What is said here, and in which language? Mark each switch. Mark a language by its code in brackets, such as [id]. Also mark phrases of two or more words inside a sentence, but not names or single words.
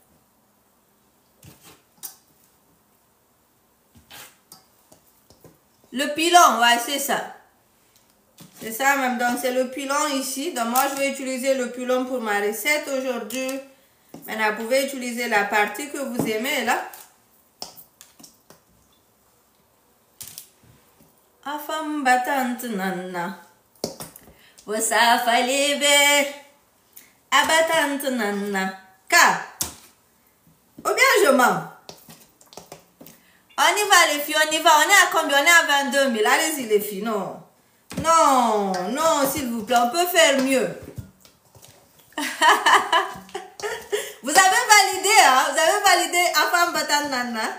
[fr] Le pilon, ouais, c'est ça. C'est ça même, donc c'est le pilon ici. Donc moi, je vais utiliser le pilon pour ma recette aujourd'hui. Maintenant, vous pouvez utiliser la partie que vous aimez, là. Afam batante nana. Vosa falebe. Abatante nana. Ka. Ou bien je mens. On y va les filles, on y va. On est à combien? On est à 22 000. Allez-y les filles, non. Non, non, s'il vous plaît, on peut faire mieux. Vous avez validé Nana.